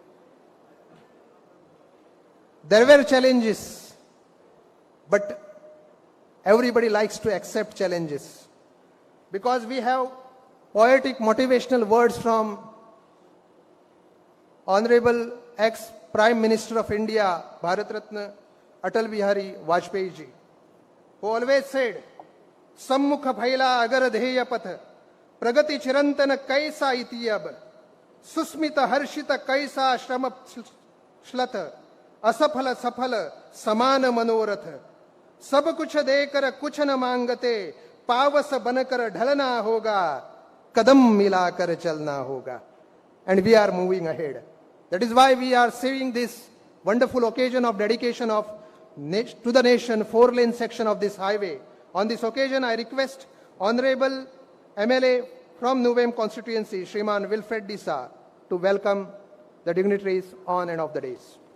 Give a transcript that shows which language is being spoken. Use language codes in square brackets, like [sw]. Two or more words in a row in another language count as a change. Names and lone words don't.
[en] There were challenges, but everybody likes to accept challenges because we have poetic motivational words from Honorable ex-Prime Minister of India, Bharat Ratna Atal Bihari Vajpayee ji, who always said, [hi] सम्मुख भैला अगर ध्येय पथ, प्रगति चिरंतन कैसा इतियब, सुस्मित हर्षित कैसा श्रम श्लथ, असफल सफल समान मनोरथ, सब कुछ देकर कुछ न मांगते पावस बनकर ढलना होगा कदम मिलाकर चलना होगा. [en] And we are moving ahead. That is why we are seeing this wonderful occasion of dedication of to the nation 4-lane section of this highway. On this occasion I request Honorable MLA from Nuvem constituency Shriman Wilfred Disa to welcome the dignitaries on and off the dais.